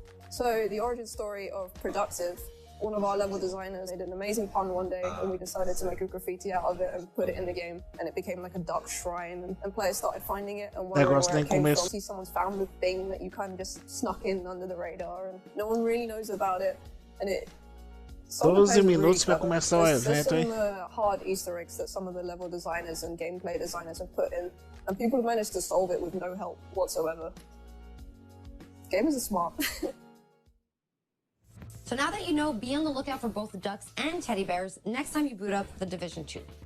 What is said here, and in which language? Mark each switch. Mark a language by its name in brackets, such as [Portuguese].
[English] So the origin story of productive. One of our level designers made an amazing pun one day, and we decided to make a graffiti out of it and put it in the game, and it became like a duck shrine, and players started finding it and wondering where it came from. See, someone's found the thing that you kind of just snuck in under the radar, and no one really knows about it, and it... [Portuguese] 12 minutos para começar o evento, hein? [English] There's some hard Easter eggs that some of the level designers and gameplay designers have put in, and people have managed to solve it with no help whatsoever. Gamers are smart. So now that you know, be on the lookout for both the ducks and teddy bears next time you boot up The Division 2.